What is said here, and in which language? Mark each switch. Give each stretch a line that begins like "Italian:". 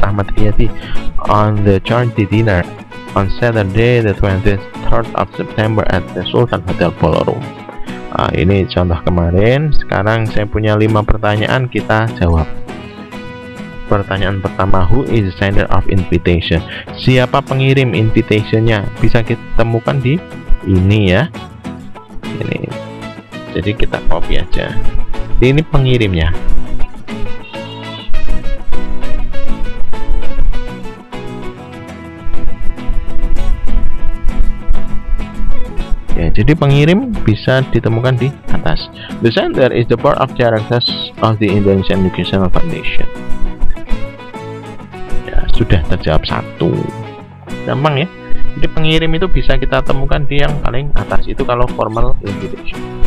English: Rahmat Riyadi on the charity dinner on Saturday the 23rd of September at the Sultan Hotel Ballroom.
Indonesian: Nah, ini contoh kemarin. Sekarang saya punya 5 pertanyaan, kita jawab. Pertanyaan pertama, who is the sender of invitation? Siapa pengirim invitationnya? Bisa kita temukan di ini ya. Ini. Jadi kita copy aja. Ini pengirimnya. Ya, jadi pengirim bisa ditemukan di atas.
English: The sender is the board of directors of the Indonesian Educational Foundation.
Indonesian: Sudah terjawab 1. Gampang ya. Jadi pengirim itu bisa kita temukan di yang paling atas, itu kalau formal invitation.